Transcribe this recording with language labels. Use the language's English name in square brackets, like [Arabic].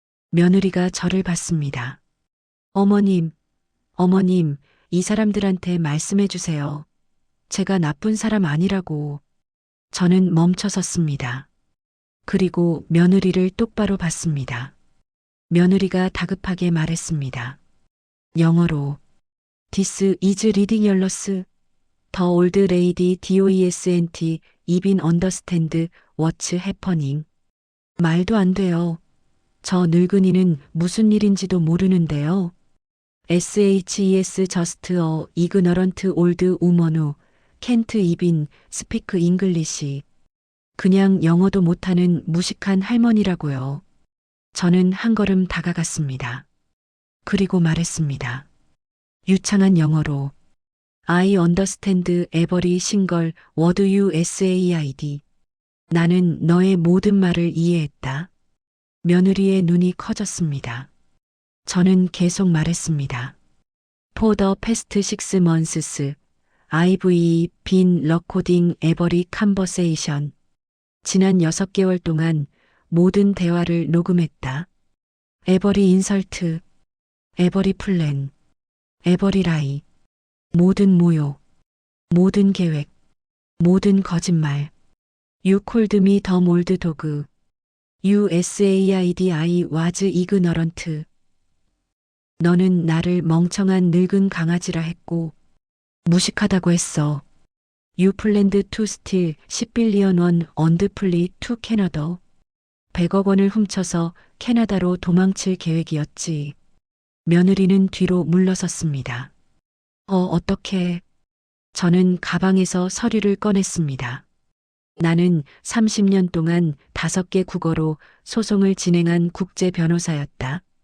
[Korean] 며느리가 저를 봤습니다. 어머님, 이 사람들한테 말씀해 주세요. 제가 나쁜 사람 아니라고. 저는 멈춰섰습니다. 그리고 며느리를 똑바로 봤습니다. 며느리가 다급하게 말했습니다. 영어로 [English] This is ridiculous. The old lady doesn't even understand what's happening. [Korean] 말도 안 돼요. 저 늙은이는 무슨 일인지도 mo르는데요. [English] SHES just a ignorant old woman who can't even speak English. [Korean] 그냥 영어도 못하는 무식한 할머니라고요. 저는 한 걸음 다가갔습니다. 그리고 말했습니다. 유창한 영어로 [English] I understand every single word you said. [Korean] 나는 너의 모든 말을 이해했다. 며느리의 눈이 커졌습니다. 저는 계속 말했습니다. [English] For the past 6 months, I've been recording every conversation. [Korean] 지난 6개월 동안 모든 대화를 녹음했다. [English] Every insult, every plan, every lie. [Korean] 모든 모욕, 모든 계획, 모든 거짓말. [English] You called me the old dog. You said I was ignorant. [Korean] 너는 나를 멍청한 늙은 강아지라 했고 무식하다고 했어. [English] You planned to steal 10 billion won and flee to Canada. [Korean] 100억 원을 훔쳐서 캐나다로 도망칠 계획이었지. 며느리는 뒤로 물러섰습니다. 어떻게? 저는 가방에서 서류를 꺼냈습니다. 나는 30년 동안 5개 국어로 소송을 진행한 국제 변호사였다.